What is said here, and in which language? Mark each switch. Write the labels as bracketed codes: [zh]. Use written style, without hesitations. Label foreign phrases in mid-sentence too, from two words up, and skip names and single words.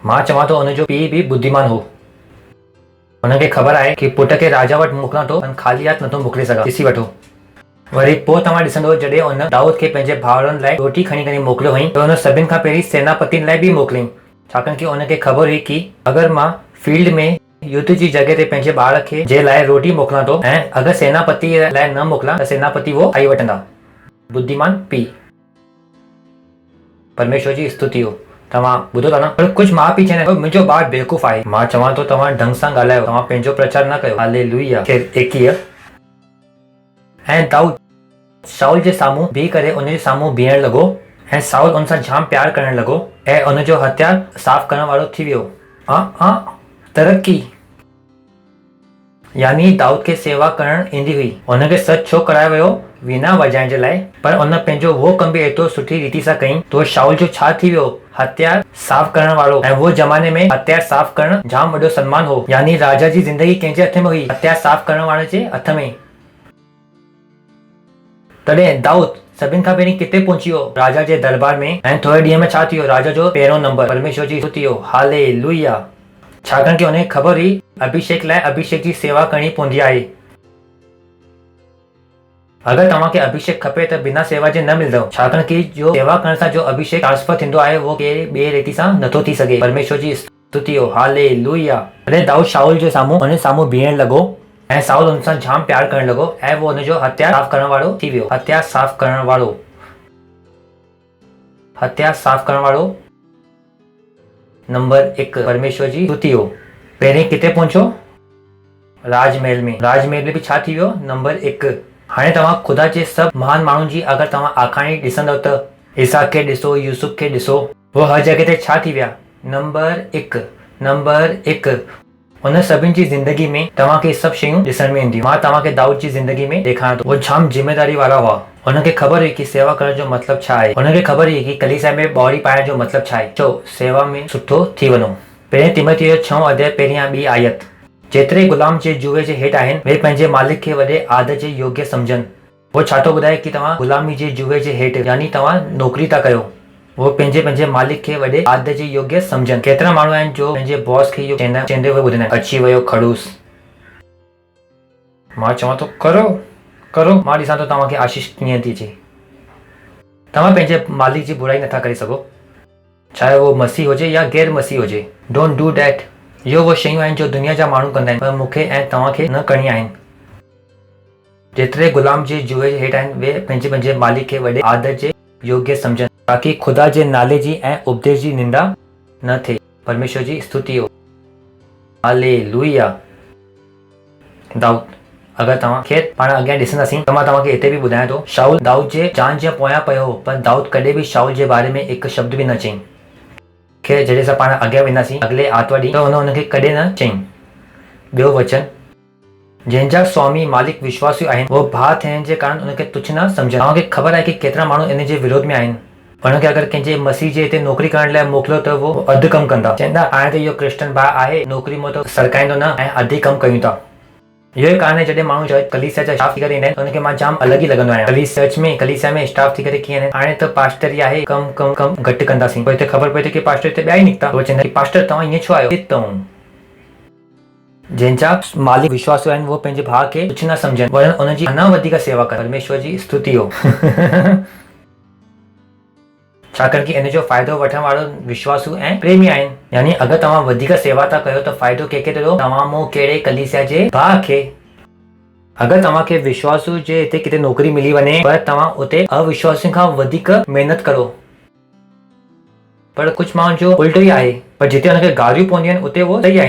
[sd] मां चवां थो हुनजो पीउ बि बुद्धिमान हो। हुनखे ख़बर आहे कि पुट खे राजा वटि मोकिलियां थो, पर ख़ाली हथ नथो मोकिले सघां। ॾिसी वठो। वरी पोइ तव्हां ॾिसंदो जॾहिं हुन दाऊद खे पंहिंजे भाउरनि लाइ रोटी खणी करे मोकिलियो हुई त हुन सभिनि खां पहिरीं सेनापतिनि लाइ बि मोकिलियईं। छाकाणि कि हुनखे ख़बर हुई कि अगरि मां फील्ड में युद्ध जी जॻह ते पंहिंजे ॿार खे जे लाइ रोटी मोकिलियां थो ऐं अगरि सेनापति लाइ न मोकिलियां त सेनापति वो खाई वठंदा। बुद्धिमान पीउ। परमेश्वर जी स्तुति हो। तव्हां ॿुधो था न? पर कुझु माउ पीउ चवंदा आहिनि मुंहिंजो ॿारु बेवकूफ़ आहे। मां चवां थो तव्हां ढंग सां ॻाल्हायो, तव्हां पंहिंजो प्रचार न कयो। हालेलुया। 21 ऐं दाऊद शाऊल जे साम्हूं बीह करे उनजे साम्हूं बीहण लॻो ऐं शाऊल उन सां जाम प्यार करण लॻो ऐं उनजो हथियार साफ़ करण वारो थी वियो। तरक़ी, यानी दाऊद खे सेवा करण ईंदी हुई। हुनखे सच छो करायो वियो? वीणा वॼाइण जे लाइ। पर उन पंहिंजो वो कम बि एतिरो सुठी रीति सां कई तो शाऊल जो छा थी वियो? हथियार साफ़ करण वारो। ऐं वो ज़माने में हथियार साफ़ करण जाम वॾो सम्मान हो। यानी राजा जी ज़िंदगी कंहिंजे हथ में हुई? हथियार साफ़ करण वारे जे हथ में। तॾहिं दाऊद सभिनि खां पहिरीं किथे पहुची वियो? राजा जे दरबार में। ऐं थोरे ॾींहं में छा थी वियो? राजा जो पहिरों नंबर। परमेश्वर जी स्तुति हो। हालेलुया। छाकाणि कि हुनखे ख़बर हुई अभिषेक लाइ अभिषेक जी सेवा करणी पवंदी आहे। अगरि तव्हांखे अभिषेक खपे त बिना सेवा जे न मिलंदव। छाकाणि कि जो सेवा करण सां जो अभिषेक ट्रांसफर थींदो आहे उहो कहिड़े ॿिए रीति सां नथो थी सघे। परमेश्वर जी स्तुति हो। हालेलुया। तॾहिं दाऊद शाऊल जे साम्हूं हुन साम्हूं बीहण लॻो ऐं शाऊल हुन सां जाम प्यार करण लॻो ऐं वो हुनजो हथियार साफ़ करण वारो थी वियो। हथियार साफ़ करण वारो। हथियार साफ़ करण वारो नंबर 1। परमेश्वर जी स्तुति हो। पहिरीं किथे पहुचो? राजमहल में। राजमहल में बि छा थी वियो? नंबर 1। हाणे तव्हां ख़ुदा जे सभु महान माण्हुनि जी अगरि तव्हां आखाणी ॾिसंदव त इसहाक खे ॾिसो, यूसुफ खे ॾिसो, वो हर जॻह ते छा थी विया? नंबर 1। नंबर 1। हुन सभिनि जी ज़िंदगी में तव्हांखे सभु शयूं ॾिसण में ईंदियूं। मां तव्हांखे दाऊद जी ज़िंदगी में ॾेखारियां थो। वो जाम जिम्मेदारी वारा हुआ। हुनखे ख़बर हुई कि सेवा करण जो मतिलबु छा आहे। हुनखे ख़बर हुई कि कलीसिया में ॿावड़ी पाइण जो मतिलबु छा आहे। चो सेवा में सुठो थी वञो। पहिरें तिमोथी 6 अध्याय पहिरीं 2 आयत। जेतिरे गुलाम जे जुए जे हेठि आहिनि वे पंहिंजे मालिक खे वॾे आदर जे योग्य सम्झनि। वो छा थो ॿुधाए कि तव्हां गुलामी जे जुए जे हेठि यानी तव्हां नौकरी था कयो। वो पंहिंजे मालिक खे वॾे आदर जे योग्य सम्झनि। केतिरा माण्हू आहिनि जो पंहिंजे बॉस खे इहो चवंदे हुए ॿुधंदा आहिनि अची वियो खड़ूस। मां चवां थो करो। मां ॾिसां थो तव्हांखे आशीष कीअं थी अचे। तव्हां पंहिंजे मालिक जी बुराई नथा करे सघो, चाहे वो मसीह हुजे या गैर मसीह हुजे। [en] Don't do that. [sd] इहो वो शयूं आहिनि जो दुनिया जा माण्हू कंदा आहिनि पर मूंखे ऐं तव्हांखे न करणी आहिनि। जेतिरे गुलाम जे जुए जे हेठि आहिनि वे पंहिंजे मालिक खे वॾे आदर जे योग्य सम्झनि ताकि ख़ुदा जे नाले जी ऐं उपदेश जी निंदा न थिए। परमेश्वर जी स्तुति हो। हालेलुया। दाऊद, अगरि तव्हांखे पाण अॻियां ॾिसंदासीं त मां तव्हांखे हिते बि ॿुधायां थो शाऊल दाऊद जे जान जे पोयां पियो हो पर दाऊद कॾहिं बि शाऊल जे बारे में हिकु शब्द बि न चयईं। खे जॾहिं असां पाण अॻियां वेंदासीं अॻिले आर्तवार ॾींहुं त हुनखे कॾहिं न चयईं। ॿियो वचन, जंहिंजा स्वामी मालिक विश्वासियूं आहिनि वो भाउ थियण जे कारण उनखे तुच्छ न सम्झनि। तव्हांखे ख़बर आहे कि केतिरा माण्हू इन जे विरोध में आहिनि। उनखे अगरि कंहिंजे मसीह जे हिते नौकरी करण लाइ मोकिलियो त वो अधु कमु कंदा। चवंदा हाणे त इहो क्रिश्चियन भाउ आहे नौकरी मां त सरकाईंदो न ऐं अधु ई कमु कयूं था। इहो ई कारण आहे जॾहिं माण्हू कलीसिया जा स्टाफ थी करे ईंदा आहिनि उनखे मां जाम अलॻि ई लॻंदो आहियां। कलीसिया में स्टाफ थी करे कीअं हाणे त पास्टर ई आहे कमु घटि कंदासीं। पोइ हिते ख़बर पए थी कि पास्टर हिते ॿिया ई निकिता। वो चवंदा कि पास्टर तव्हां ईअं छो आहियो? जंहिंजा मालिक विश्वासियूं आहिनि वो पंहिंजे भाउ खे कुझु न सम्झनि वरन उनजी अञा वधीक सेवा कनि। परमेश्वर जी स्तुति हो। छाकाणि कि इन जो फ़ाइदो वठण वारो विश्वासू ऐं प्रेमी आहिनि। यानी अगरि तव्हां वधीक सेवा था कयो त फ़ाइदो कंहिंखे थींदो? तव्हां मूं कहिड़े कलीसिया जे भाउ खे। अगरि तव्हांखे विश्वासू जे हिते किथे नौकरी मिली वञे पर तव्हां उते अविश्वासियुनि खां वधीक महिनत करो, पर कुझु माण्हुनि जो उल्टो ई आहे, पर जिते हुनखे गारियूं पवंदियूं आहिनि उते उहो सही आहिनि।